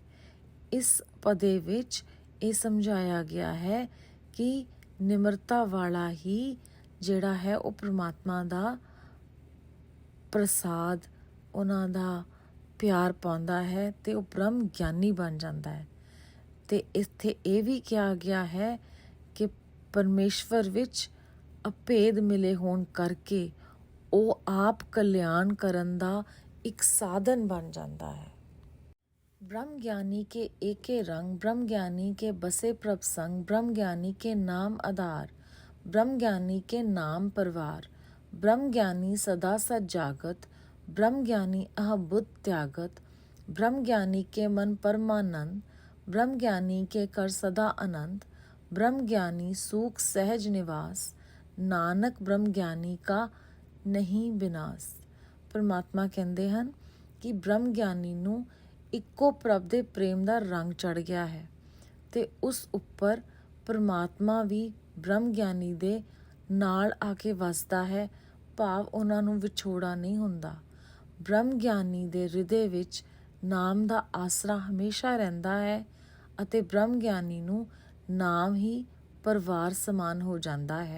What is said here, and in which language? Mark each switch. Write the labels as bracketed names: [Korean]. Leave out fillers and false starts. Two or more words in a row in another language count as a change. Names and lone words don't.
[Punjabi] ਇਸ ਪਦੇ ਵਿੱਚ ਇਹ ਸਮਝਾਇਆ ਗਿਆ ਹੈ ਕਿ ਨਿਮਰਤਾ ਵਾਲਾ ਹੀ ਜਿਹੜਾ ਹੈ ਉਹ ਪ੍ਰਮਾਤਮਾ ਦਾ ਪ੍ਰਸਾਦ, ਉਹਨਾਂ ਦਾ ਪਿਆਰ ਪਾਉਂਦਾ ਹੈ ਤੇ ਉਹ ਬ੍ਰਹਮ ਗਿਆਨੀ ਬਣ ਜਾਂਦਾ ਹੈ। ਤੇ ਇੱਥੇ ਇਹ ਵੀ ਕਿਹਾ ਗਿਆ ਹੈ ਕਿ ਪਰਮੇਸ਼ਵਰ ਵਿੱਚ ਅਭੇਦ ਮਿਲੇ ਹੋਣ ਕਰਕੇ ਉਹ ਆਪ ਕਲਿਆਣ ਕਰਨ ਦਾ ਇੱਕ ਸਾਧਨ ਬਣ ਜਾਂਦਾ ਹੈ। [Hindi] ब्रह्म ज्ञानी के एके रंग, ब्रह्म ज्ञानी के बसे प्रभ संग, ब्रह्म ज्ञानी के नाम आधार, ब्रह्म ज्ञानी के नाम परवार, ब्रह्म ज्ञानी सदा सत जागत, ब्रह्म ज्ञानी अहबुद्ध त्यागत, ब्रह्म ज्ञानी के मन परमानंद, ब्रह्म ज्ञानी के कर सदा आनंद, ब्रह्म ज्ञानी सूख सहज निवास, नानक ब्रह्म ज्ञानी का नहीं विनाश। परमात्मा कहते हैं कि [Punjabi] ਬ੍ਰਹਮ ਗਿਆਨੀ ਨੂੰ ਇੱਕੋ ਪ੍ਰਭ ਦੇ ਪ੍ਰੇਮ ਦਾ ਰੰਗ ਚੜ੍ਹ ਗਿਆ ਹੈ ਤੇ ਉਸ ਉੱਪਰ ਪਰਮਾਤਮਾ ਵੀ ਬ੍ਰਹਮ ਗਿਆਨੀ ਦੇ ਨਾਲ ਆ ਕੇ ਵਸਦਾ ਹੈ, ਭਾਵ ਉਹਨਾਂ ਨੂੰ ਵਿਛੋੜਾ ਨਹੀਂ ਹੁੰਦਾ। ਬ੍ਰਹਮ ਗਿਆਨੀ ਦੇ ਹਿਰਦੇ ਵਿੱਚ ਨਾਮ ਦਾ ਆਸਰਾ ਹਮੇਸ਼ਾ ਰਹਿੰਦਾ ਹੈ ਅਤੇ ਬ੍ਰਹਮ ਗਿਆਨੀ ਨੂੰ ਨਾਮ ਹੀ ਪਰਿਵਾਰ ਸਮਾਨ ਹੋ ਜਾਂਦਾ ਹੈ।